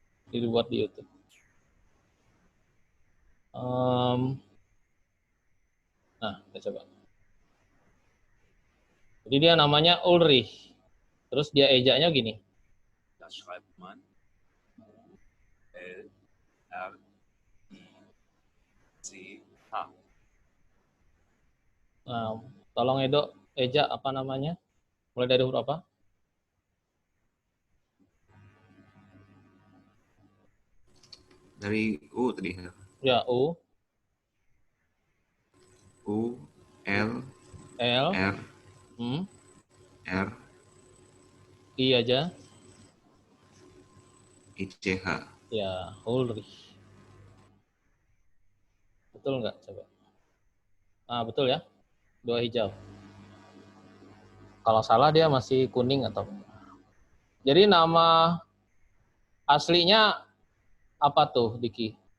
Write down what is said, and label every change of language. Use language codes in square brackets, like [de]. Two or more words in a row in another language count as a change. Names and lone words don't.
[id] dibuat di YouTube. Nah, kita coba. Jadi dia namanya Ulrich. Terus dia ejaknya gini. [de] Das schreibt man L R I C H. [id] Nah, tolong Edo ejak apa namanya? Mulai dari huruf apa? Dari U tadi. Ya, U, U, L, L, R, R, I aja. I, C, H. Ya, Ulrich. Betul nggak? Coba. Ah, betul ya. 2 hijau. Kalau salah dia masih kuning atau. Jadi nama aslinya apa tuh, Diki?